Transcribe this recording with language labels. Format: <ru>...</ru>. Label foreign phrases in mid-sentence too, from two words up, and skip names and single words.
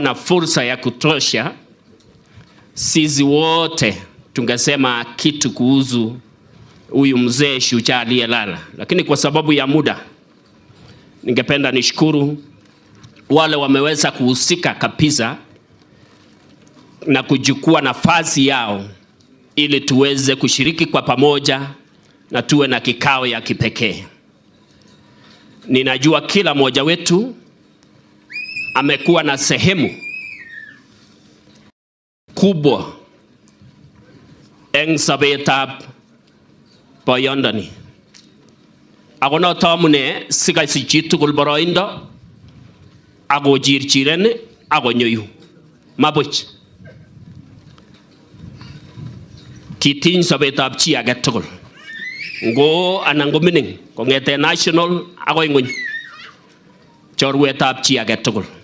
<sw>na fursa ya kutosha, sisi wote tungesema kitu kuhusu huyu mzee shujaa aliyelala, lakini kwa sababu ya muda ningependa nishukuru wale wameweza kuhusika kabisa na kuchukua nafasi yao ili tuweze kushiriki kwa pamoja na tuwe na kikao ya kipekee. Ninajua kila mmoja wetu amekuwa na sehemu kubwa</sw> <kln>eng sabetab boyondoni. Ako noto amune sikasi chitugul boroindo ako chirchiren ako nyoyu mabuch. Kitiny sabetab chi age tugul, ngo anan ko mining, kong'ete national akoi ng'ony, chorwetab chi age tugul.</kln>